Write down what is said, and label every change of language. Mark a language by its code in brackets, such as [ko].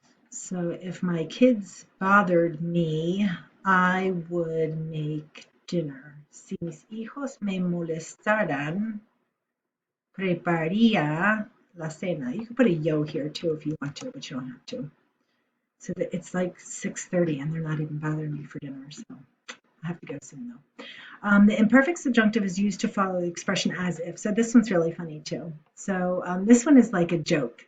[en] So if my kids bothered me, I would make dinner. [es] Si mis hijos me molestaran, prepararía la cena. [en] You can put a yo here too if you want to, but you don't have to. So that it's like 6:30 and they're not even bothering me for dinner. So I have to go soon though. The imperfect subjunctive is used to follow the expression as if. So this one's really funny too. So this one is like a joke.